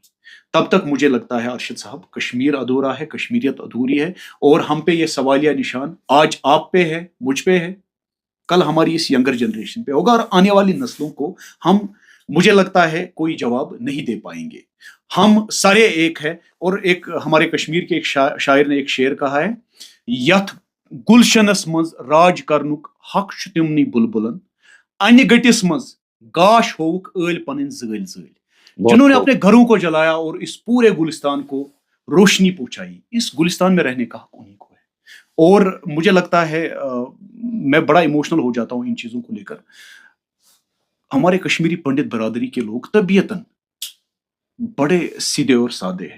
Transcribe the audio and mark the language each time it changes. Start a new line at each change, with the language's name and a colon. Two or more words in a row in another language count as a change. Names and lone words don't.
Hindi: तब तक मुझे लगता है अरशद साहब, कश्मीर अधूरा है, कश्मीरियत अधूरी है और हम पे ये सवालिया निशान आज आप पे है, मुझ पे है, कल हमारी इस
English: younger generation
Hindi: पे होगा और आने वाली नस्लों को हम, मुझे लगता है, कोई जवाब नहीं दे पाएंगे। हम सारे एक है। और एक हमारे कश्मीर के एक शायर ने एक शेर कहा है,
Kashmiri: यथ गुलशनस मज राज करनुक हक छु तिमनी बुलबुलन, अन्य गटिस मज गाश होक ऐल पनिन ज़ैल ज़ैल।
Hindi: जिन्होंने अपने घरों को जलाया और इस पूरे गुलिस्तान को रोशनी पहुंचाई, इस गुलिस्तान में रहने का हक उन्हीं को है। और मुझे लगता है मैं बड़ा इमोशनल हो जाता हूं इन चीजों को लेकर। हमारे कश्मीरी पंडित बरादरी के लोग तबीयतन बड़े सीधे और सादे हैं।